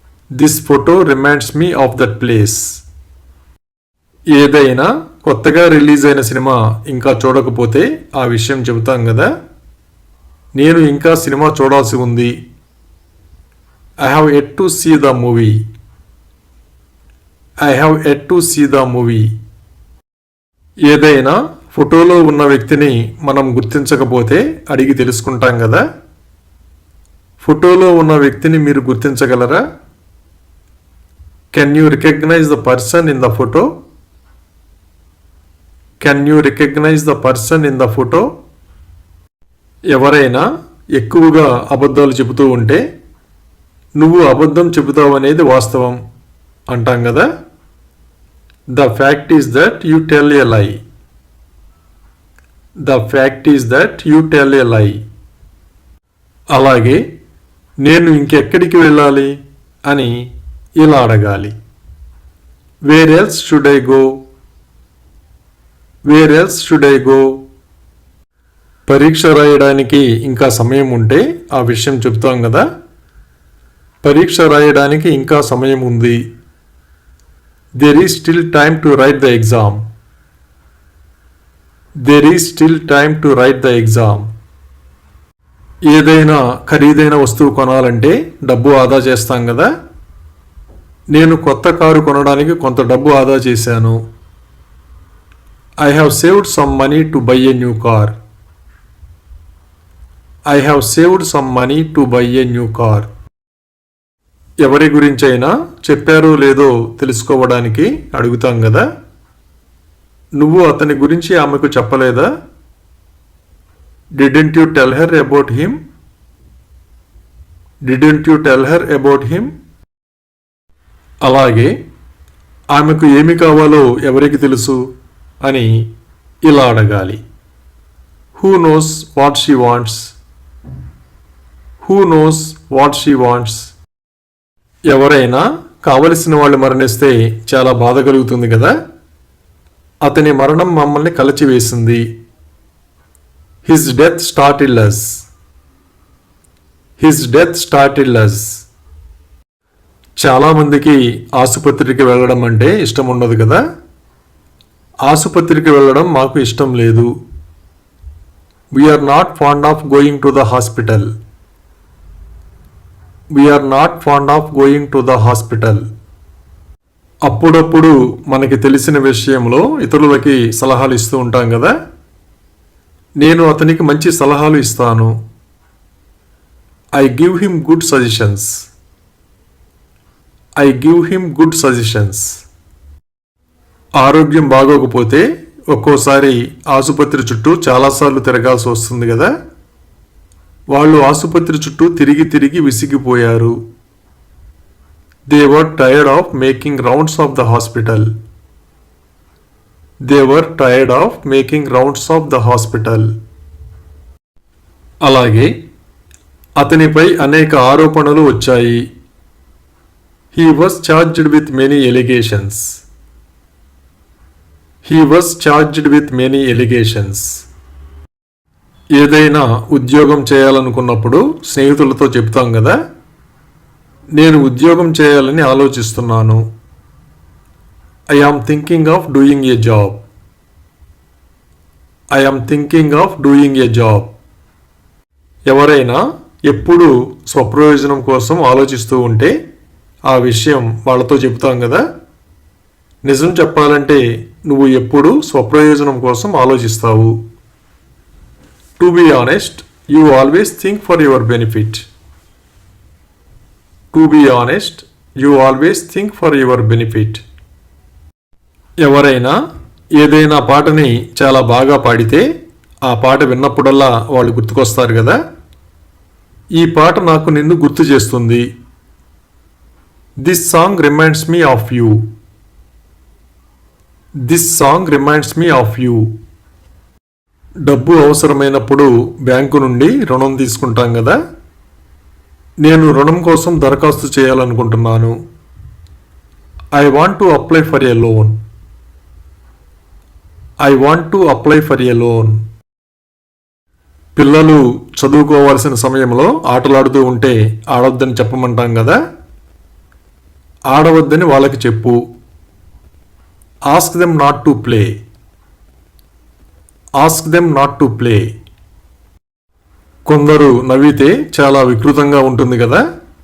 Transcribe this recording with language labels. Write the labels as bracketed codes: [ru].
[en] This photo reminds me of that place. [te] ఏదైనా కొత్తగా release అయిన సినిమా ఇంకా చూడకపోతే ఆ విషయం చెబుతాం కదా. నేను ఇంకా సినిమా చూడాల్సి ఉంది. [en] I have yet to see the movie. I have yet to see the movie. [te] ఏదైనా ఫోటోలో ఉన్న వ్యక్తిని మనం గుర్తించకపోతే అడిగి తెలుసుకుంటాం కదా. ఫోటోలో ఉన్న వ్యక్తిని మీరు గుర్తించగలరా? [en] Can you recognize the person in the photo? Can you recognize the person in the photo? [te] ఎవరైనా ఎక్కువగా అబద్ధాలు చెబుతూ ఉంటే నువ్వు అబద్ధం చెబుతావు అనేది వాస్తవం అంటాం కదా. [en] The fact is that you tell a lie. The fact is that you tell a lie. [te] అలాగే నేను ఇంకెక్కడికి వెళ్ళాలి అని ఇలా అడగాలి. [en] Where else should I go? Where else should I go? [te] పరీక్ష రాయడానికి ఇంకా సమయం ఉంటే ఆ విషయం చెప్తాం కదా. పరీక్ష రాయడానికి ఇంకా సమయం ఉంది. [en] There is still time to write the exam. There is still time to write the exam. [te] ఏదైనా ఖరీదైన వస్తువు కొనాలంటే డబ్బు ఆదా చేస్తాం కదా. నేను కొత్త కారు కొనడానికి కొంత డబ్బు ఆదా చేశాను. [en] I have saved some money to buy a new car. I have saved some money to buy a new car. [te] ఎవరి గురించైనా చెప్పారో లేదో తెలుసుకోవడానికి అడుగుతాం కదా. నువ్వు అతని గురించి ఆమెకు చెప్పలేదా? [en] Didn't you tell her about him? Didn't you tell her about him? [te] అలాగే ఆమెకు ఏమి కావాలో ఎవరికి తెలుసు అని ఇలా అడగాలి. [en] Who knows what she wants? Who knows what she wants? [te] ఎవరైనా కావలసిన వాళ్ళు మరణిస్తే చాలా బాధ కలుగుతుంది కదా. అతని మరణం మమ్మల్ని కలచివేసింది. [en] His death startled us. His death startled us. [te] చాలామందికి ఆసుపత్రికి వెళ్ళడం అంటే ఇష్టం ఉండదు కదా. ఆసుపత్రికి వెళ్ళడం మాకు ఇష్టం లేదు. [en] We are not fond of going to the hospital. We are not fond of going to the hospital. [te] అప్పుడప్పుడు మనకి తెలిసిన విషయంలో ఇతరులకి సలహాలు ఇస్తూ ఉంటాం కదా. నేను అతనికి మంచి సలహాలు ఇస్తాను. [en] I give him good suggestions. I give him good suggestions. [te] ఆరోగ్యం బాగోకపోతే ఒక్కోసారి ఆసుపత్రి చుట్టూ చాలాసార్లు తిరగాల్సి వస్తుంది కదా. వాళ్ళు ఆసుపత్రి చుట్టూ తిరిగి తిరిగి విసిగిపోయారు. [en] They were tired of making rounds of the hospital. They were tired of making rounds of the hospital. [te] అలాగే అతనిపై అనేక ఆరోపణలు వచ్చాయి. [en] He was charged with many allegations. He was charged with many allegations. [te] ఏదైనా ఉద్యోగం చేయాలనుకున్నప్పుడు స్నేహితులతో చెప్తాం కదా. నేను ఉద్యోగం చేయాలని ఆలోచిస్తున్నాను. [en] I am thinking of doing a job. I am thinking of doing a job. [te] ఎవరైనా ఎప్పుడూ స్వప్రయోజనం కోసం ఆలోచిస్తూ ఉంటే ఆ విషయం వాళ్ళతో చెబుతాం కదా. నిజం చెప్పాలంటే నువ్వు ఎప్పుడూ స్వప్రయోజనం కోసం ఆలోచిస్తావు. [en] To be honest, you always think for your benefit. To be honest, you always think for your benefit. [te] ఎవరైనా ఏదైనా పాటని చాలా బాగా పాడితే ఆ పాట విన్నప్పుడల్లా వాళ్ళు గుర్తుకొస్తారు కదా. ఈ పాట నాకు నిన్ను గుర్తు చేస్తుంది. [en] This song reminds me of you. This song reminds me of you. [te] డబ్బు అవసరమైనప్పుడు బ్యాంకు నుండి రుణం తీసుకుంటాం కదా. నేను రుణం కోసం దరఖాస్తు చేయాలనుకుంటున్నాను. [en] I want to apply for a loan. I want to apply for a loan. [te] పిల్లలు చదువుకోవాల్సిన సమయంలో ఆటలాడుతూ ఉంటే ఆడొద్దని చెప్పమంటాం కదా. ఆడవద్దని వాళ్ళకి చెప్పు. [en] Ask them not to play. Ask them not to play. [te] కొందరు నవ్వితే చాలా వికృతంగా ఉంటుంది కదా.